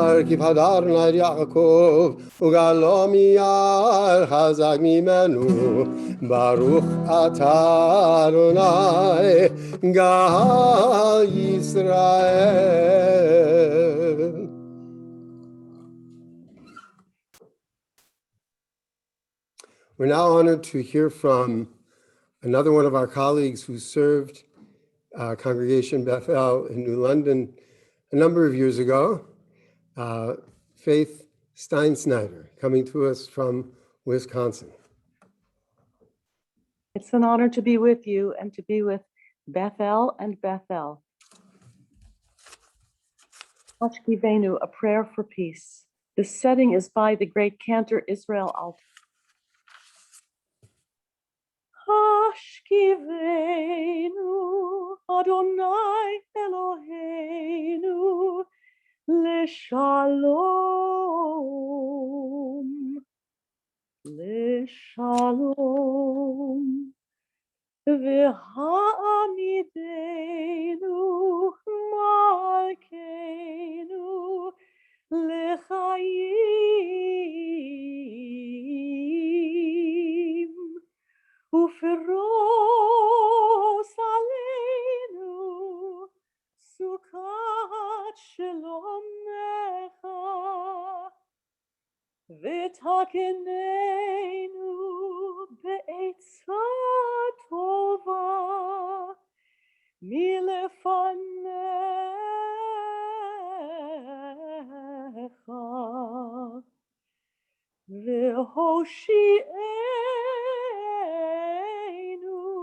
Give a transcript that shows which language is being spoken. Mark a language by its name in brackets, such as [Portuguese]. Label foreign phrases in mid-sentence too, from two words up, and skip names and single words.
[Hebrew] כי פדרנה את יעקב וגאלו מיד חזק ממנו ברוך אתה אדוני גאל ישראל. [English] We're now honored to hear from another one of our colleagues who served Congregation Bethel in New London a number of years ago, Faith Steinsnyder, coming to us from Wisconsin. It's an honor to be with you and to be with Bethel and Bethel. Hashkivenu, a prayer for peace. The setting is by the great cantor Israel Alter. [Hebrew] השכיבנו אדוני אלוהינו, לשלום לשלום והעמידנו מלכנו לחיים ופרוש עלינו, סוכת שלומך ותקננו בעצה טובה, מלפניך והושיענו,